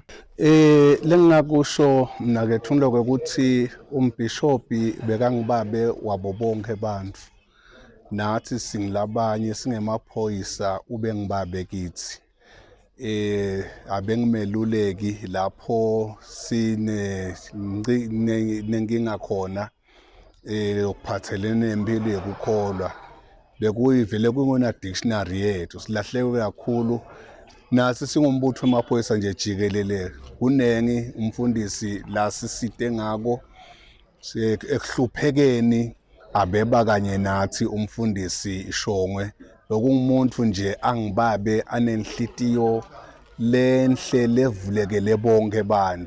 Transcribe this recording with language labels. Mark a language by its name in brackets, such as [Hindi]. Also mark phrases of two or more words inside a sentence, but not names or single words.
[Swati] Lengakusho mna-ke thunlo-ke ukuthi umbhishobhi bekangibabe wabo bonke abantu, nathi singilabanye singemaphoyisa ube ngibabe kithi. Abengimeluleki lapho nenkinga khona okuphathelene nempilo yokukholwa, bekuyivele kungona dictionary yethu, silahleke kakhulu. Nasi singumbutho wemaphoyisa nje jikelele, kunengi umfundisi la sisite ngako ekuhluphekeni abeba kanye nathi umfundisi Shongwe. Lokungumuntu nje angibabe anenhlitiyo lenhle levulekele bonke abantu.